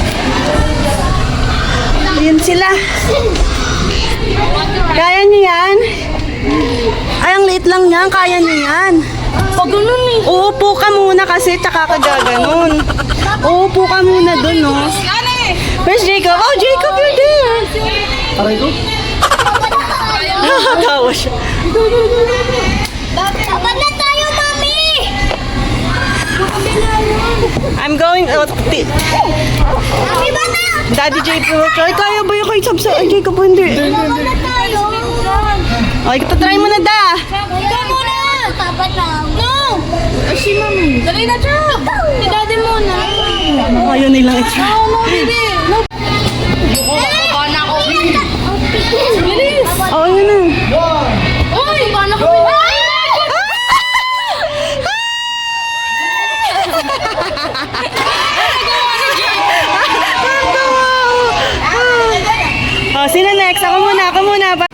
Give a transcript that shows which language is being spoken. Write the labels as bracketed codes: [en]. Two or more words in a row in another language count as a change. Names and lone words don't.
[tl] Yun sila. Kaya niyo yan? Ay, ang liit lang yan. Kaya niyo yan. Pag ganun eh. Uupo ka muna kasi, tsaka ka gaganon. Uupo ka muna dun, no? Ano eh? [en] Where's Jacob? Oh, Jacob, you're there! [tl] Aray ko. Nakakatawa siya. Dapat na tayo, mami! [en] I'm going... [tl] Mami ba na? Daddy Jacob, ay, kaya ba yung kay Sabsa? Ay, Jacob, hindi. Dapat na tayo. Ay, try mo na, da. Ikaw muna! Dapat na. No! Ay, si mami. Dali na, Chab! Si daddy muna. Ayaw nilang i-try. [en] No, baby. No. [tl] Baba na ako. Bilis! Oh, yun na. Uy! Baba na ako. Oh, sino next? Ako muna, ako muna.